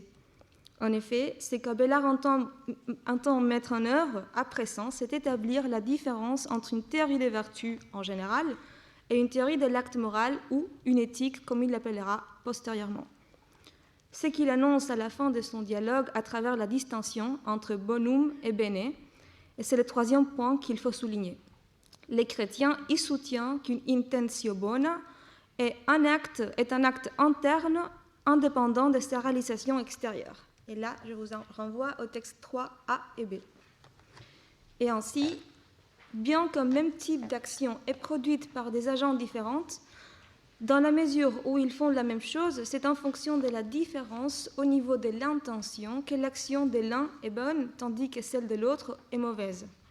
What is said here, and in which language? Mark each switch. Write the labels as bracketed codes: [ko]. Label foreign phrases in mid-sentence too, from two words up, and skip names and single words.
[fr] En effet, ce qu'Abélard entend mettre en œuvre à présent, c'est établir la différence entre une théorie des vertus en général et une théorie de l'acte moral ou une éthique, comme il l'appellera postérieurement. Ce qu'il annonce à la fin de son dialogue à travers la distinction entre [la] bonum et bene, [fr] et c'est le 3e point qu'il faut souligner. Les chrétiens y soutiennent qu'une [la] intentio bona [fr] est un acte interne indépendant de sa réalisation extérieure. Et là, je vous en renvoie au texte 3a et b. Et ainsi, bien qu'un même type d'action est produite par des agents différents, dans la mesure où ils font la même chose, c'est en fonction de la différence au niveau de l'intention que l'action de l'un est bonne, tandis que celle de l'autre est mauvaise.